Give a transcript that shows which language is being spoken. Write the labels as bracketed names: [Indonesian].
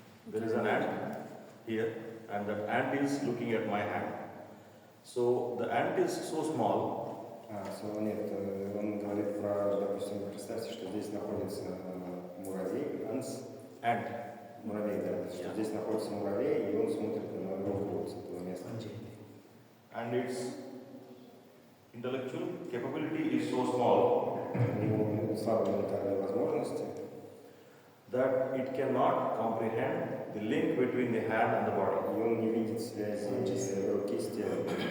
[English] There is an ant here, and that ant is looking at my hand. So the ant is so small. [Russian] Нет, он говорит про, допустим, представьте, что здесь находится муравей, [English] Ant. [Russian] Муравей, да, что здесь находится муравей, и он смотрит на мою руку с этого места. [English] And its intellectual capability is so small [Russian] Его слабые ментальные возможности, [English] that it cannot comprehend the link between the hand and the body. [Russian] и он не видит связи руки с телом.